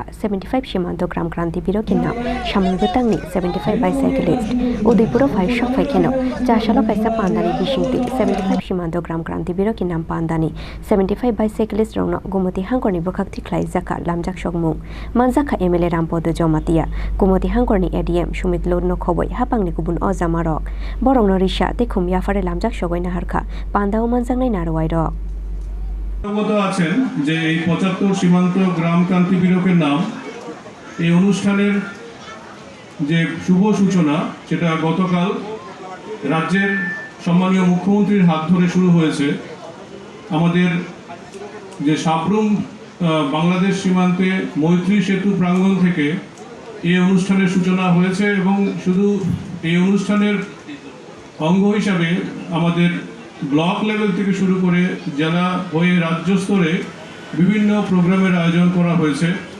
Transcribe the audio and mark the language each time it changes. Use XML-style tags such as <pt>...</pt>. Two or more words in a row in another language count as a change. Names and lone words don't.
<trp>75Seemanta Gram Krantiviro ki Naam Shamul Butangni 75</trp> <en>by cyclists</en> <trp>Tripura 5 shop Fakeno Chashalo kaisa Pandani Bishingti 75Seemanta Gram Krantiviro ki Naam Pandani 75</trp> <en>by cyclists</en> <trp>Rokno Gomati Hangkorni Bukhakti Khlaijakha Lamjaksokmung Manjakha MLA Rampodo Gomati Gomati Hangkorni ADM Rokno khoboi hapangni kubun ozamarok borongno risha tekhum yafare Lamjaksokoi naharkha pandao manjangnai narwairok</trp> <bn>অবগত আছেন যে এই 75 সীমান্ত গ্রাম ক্রান্তিবীরকের নাম এই অনুষ্ঠানের যে শুভ সূচনা সেটা গতকাল রাজ্যের সম্মানীয় মুখ্যমন্ত্রীর হাত ধরে শুরু হয়েছে আমাদের যে সাবরুম বাংলাদেশ সীমান্তে মৈত্রী সেতু প্রাঙ্গণ থেকে এই অনুষ্ঠানের সূচনা হয়েছে এবং শুধু এই অনুষ্ঠানের অঙ্গ হিসাবে আমাদের</bn> <en>block level</en> <bn>থেকে শুরু করে জেলা হয়ে রাজ্য স্তরে বিভিন্ন প্রোগ্রামের আয়োজন করা হয়েছে</bn>